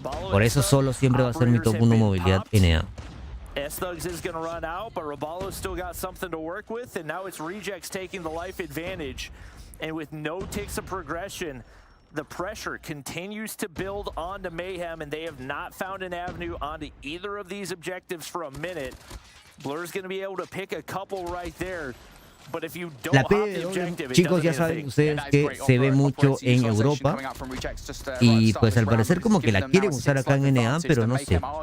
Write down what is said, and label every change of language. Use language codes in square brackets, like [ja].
[es] Por eso solo siempre va a ser mi top 1 movilidad NA. [en] S-Thugs is going to run out, but Rabalo's still got something to work with, and now it's Rejects taking the life advantage. And with no ticks of progression, the pressure continues to build onto Mayhem, and they have not found an avenue onto either of these objectives for a minute. Blur's going to be able to pick a couple right there. [es] La PDW, chicos, ya saben ustedes que se ve mucho en Europa y pues al parecer como que la quieren usar acá en NA, pero no sé.